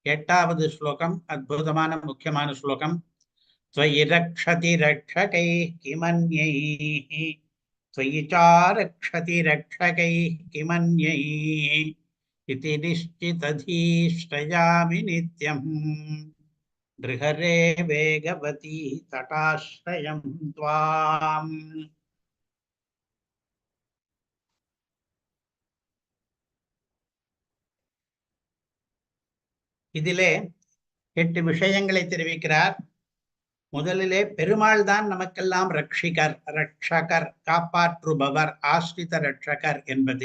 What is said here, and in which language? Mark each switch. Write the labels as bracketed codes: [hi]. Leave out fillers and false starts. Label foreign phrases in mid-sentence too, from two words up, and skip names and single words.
[ta] எட்டாவது ஸ்லோகம் அற்புதமான முக்கியமான ஸ்லோகம். [sa] त्वयि रक्षति रक्षकैः किमन्यैः त्वयि च रक्षति रक्षकैः किमन्यैः इति निश्चितधीश्रयामि नित्यम् नृहरे वेगवती तटाश्रयं त्वाम्. [ta] இதிலே 8 விஷயங்களை தெரிவிக்கிறார். முதலிலே பெருமாள் தான் நமக்கெல்லாம் ரட்சகர், காப்பாற்றுபவர், ஆஸ்ரித ரட்சகர் என்பது.